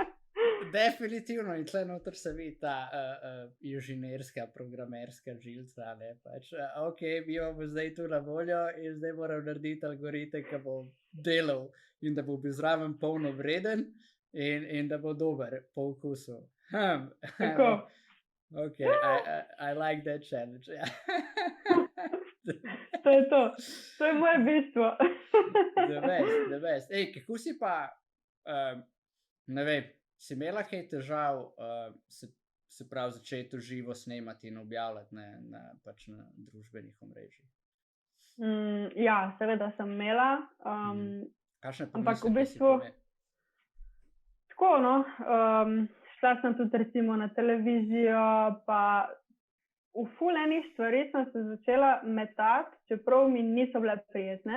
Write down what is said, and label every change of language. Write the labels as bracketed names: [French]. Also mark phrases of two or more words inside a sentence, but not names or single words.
[Slovenian] Definitivno in tle noter se vidi ta inženirska, programerska žilca, ne, pač, ok, mi imamo zdaj tu na voljo in zdaj moram narediti algoritem, ki bo delal in da bo bil zraven polno vreden in da bo dober po okusu. Tako. [English] Ok, I like that challenge. [Slovenian] To je to. To je moje bistvo. [English] The best. [Slovenian] Ej, kako si pa, ne vem, si imela kaj težav, se pravi začeti v živo snemati in objavljati pač na družbenih omrežjih? Ja, seveda sem imela. Ampak v bistvu tako, no, šla sem tudi recimo na televizijo, pa v ful enih stvari sem se začela metati, čeprav mi niso bile prijetne.